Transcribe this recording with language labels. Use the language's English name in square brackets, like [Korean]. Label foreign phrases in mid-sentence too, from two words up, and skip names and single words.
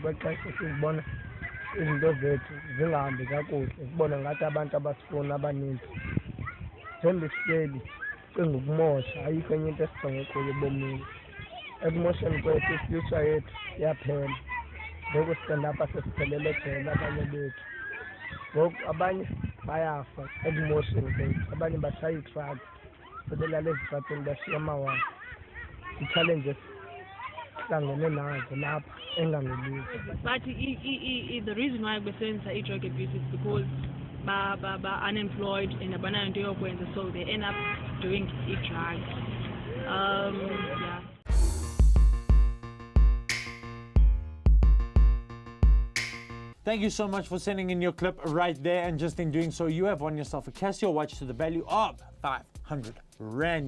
[Xhosa] kwexesha sizibona izinto zethu zingahambi kakuhle sibone ngathi abantu abasifuna abaninzi themba isihleli cinga ukumosha ayikho enye into esijonge kuyo ebomini ekumosheni kwethu ifuture yethu yaphela ngoku [English] stand up [Xhosa] sesiphelele ejele abanye bethu ngoku abanye bayafa ekumosheni kwethu abanye bashaya ii-drugs sebelala ezitratweni bashiya amawaka ii-challenges sihlangene nazo lapha engangelizwe. [English] But the reason why besenzisa i-drug abuse is because unemployed and [Xhosa] abananto yokwenza, [English] so they end up doing drugs. Yeah. Thank you so much for sending in your clip right there, and just in doing so, you have won yourself a Casio watch to the value of 500 Rand.